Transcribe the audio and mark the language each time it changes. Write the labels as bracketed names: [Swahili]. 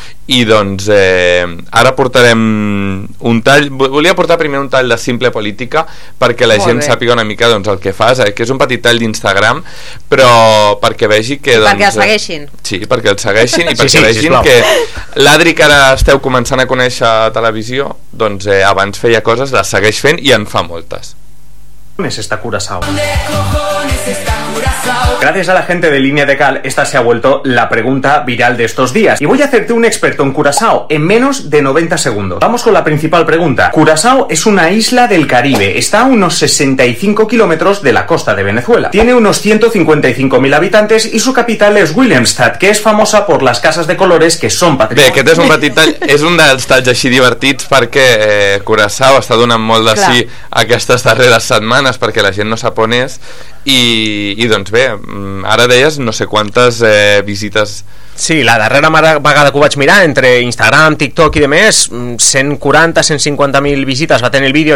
[Catalan] I doncs, ara portarem un tall, volia portar primer un tall de Simple Política perquè la gent sàpiga una mica doncs, el que fas, que és un petit tall d'Instagram, però perquè vegi que... Doncs, perquè el segueixin. Sí, perquè el segueixin i perquè vegin sisplau. Que l'Adri, que ara esteu començant a conèixer a televisió, doncs abans feia coses, les segueix fent i en fa moltes. [Spanish] ¿Dónde cojones está Curazao? Gracias a la gente de Línea de Cal, esta se ha vuelto la pregunta viral de estos días. Y voy a hacerte un experto en Curazao en menos de 90 segundos. Vamos con la principal pregunta. Curazao es una isla del Caribe. Está a unos 65 kilómetros de la costa de Venezuela. Tiene unos 155.000 habitantes y su capital es Willemstad, que es famosa por las casas de colores que son patrimonio. [Catalan] Bé, aquest és un petit tall, és un dels talls així divertits perquè Curaçao està donant molt de sí aquestes darreres setmanes perquè la gent no sap on és i doncs bé, ara deies no sé quantes visites. Sí, la darrera vegada que ho vaig mirar entre Instagram, TikTok i demés, 140-150.000 visites va tenir el vídeo.